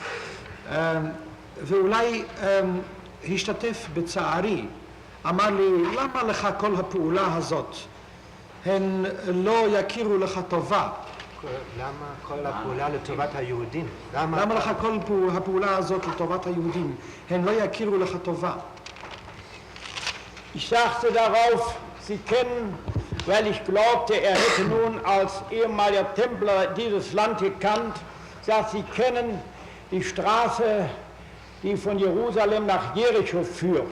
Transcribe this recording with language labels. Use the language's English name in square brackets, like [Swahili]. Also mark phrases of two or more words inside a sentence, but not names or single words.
[Hebrew] ואולי השתתף בצערי, אמר לי, למה לך כל הפעולה הזאת? הן לא יכירו לך טובה. למה כל הפעולה לטובת היהודים? למה לך כל הפעולה הזאת לטובת היהודים? הן לא יכירו לך טובה. [German] Ich sagte darauf, Sie kennen, weil ich glaubte, er hätte nun als ehemaliger Templer dieses Land gekannt, sagt, Sie kennen die Straße, die von Jerusalem nach Jericho führt.